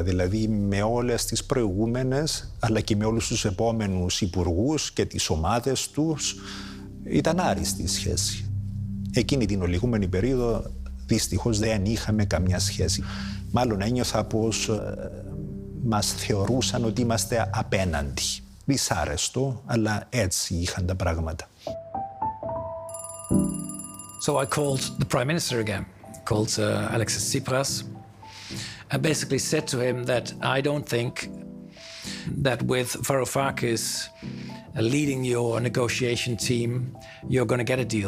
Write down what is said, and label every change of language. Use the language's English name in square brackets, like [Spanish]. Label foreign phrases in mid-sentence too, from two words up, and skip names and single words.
[Greek] Δηλαδή με όλες τις προηγούμενες, αλλά και με όλους τους επόμενους υπουργούς και τις ομάδες τους, ήταν άριστη η σχέση. Εκείνη την ολιγούμενη περίοδο δυστυχώς δεν είχαμε καμιά σχέση. Μάλλον ένιωθα πως μας θεωρούσαν ότι είμαστε απέναντι. Δυσάρεστο, αλλά έτσι είχαν τα πράγματα. [English] So I called the Prime Minister again, called Alexis Tsipras, and basically said to him that I don't think that with Varoufakis leading your negotiation team, you're going to get a deal.